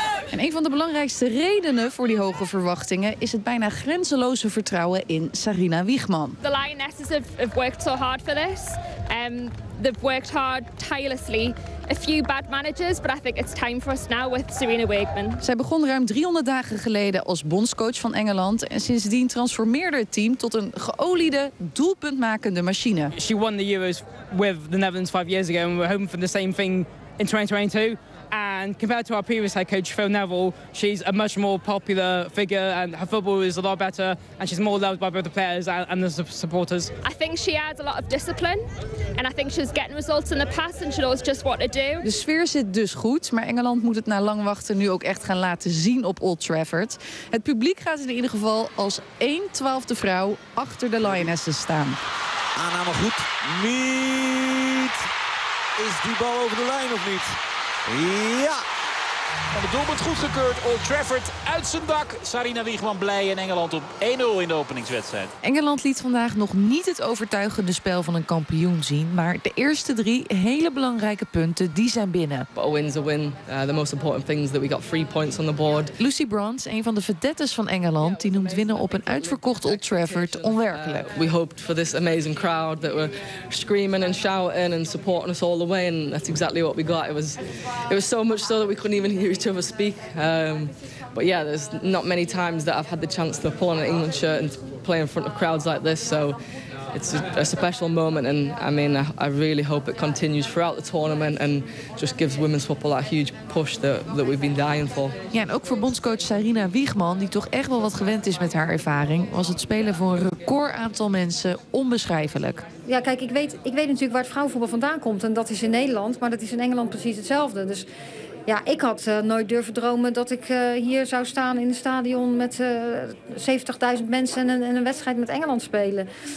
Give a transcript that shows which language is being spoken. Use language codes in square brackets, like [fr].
[nl] En een van de belangrijkste redenen voor die hoge verwachtingen is het bijna grenzeloze vertrouwen in Sarina Wiegman. [en] The Lionesses have worked so hard for this. They've worked hard tirelessly. A few bad managers, but I think it's time for us now with Serena Wiegman. [nl] Zij begon ruim 300 dagen geleden als bondscoach van Engeland en sindsdien transformeerde het team tot een geoliede, doelpuntmakende machine. [en] She won the Euros with the Netherlands 5 years ago and we're hoping for the same thing in 2022. And compared to our previous head coach Phil Neville, she's a much more popular figure and her football is a lot better and she's more loved by both the players and the supporters. I think she adds a lot of discipline and I think she's getting results in the past and she knows just what to do. [nl] De sfeer zit dus goed, maar Engeland moet het na lang wachten nu ook echt gaan laten zien op Old Trafford. Het publiek gaat in ieder geval als 1/12 vrouw achter de Lionesses staan. Aanname goed. Niet. Is die bal over de lijn of niet? Ja! En het doelpunt goedgekeurd. Old Trafford uit zijn dak. Sarina Wiegman blij en Engeland op 1-0 in de openingswedstrijd. Engeland liet vandaag nog niet het overtuigende spel van een kampioen zien. Maar de eerste drie hele belangrijke punten, die zijn binnen. [en] But a win's a win. The most important thing is that we got 3 points on the board. [nl] Lucy Bronze, een van de vedettes van Engeland, die noemt winnen op een uitverkocht Old Trafford onwerkelijk. [en] We hoped for this amazing crowd that were screaming and shouting and supporting us all the way. And that's exactly what we got. It was so much so that we couldn't even hear each other speak. But yeah, there's not many times that I've had the chance to pull on an England shirt and play in front of crowds like this. So it's a special moment and I mean I really hope it continues throughout the tournament and just gives women's football that huge push that we've been dying for. [nl] Ja, en ook voor bondscoach Sarina Wiegman, die toch echt wel wat gewend is met haar ervaring, was het spelen voor een record aantal mensen onbeschrijfelijk. Ja, kijk, ik weet natuurlijk waar het vrouwenvoetbal vandaan komt en dat is in Nederland, maar dat is in Engeland precies hetzelfde. Dus ja, ik had nooit durven dromen dat ik hier zou staan in het stadion met 70.000 mensen en een wedstrijd met Engeland spelen.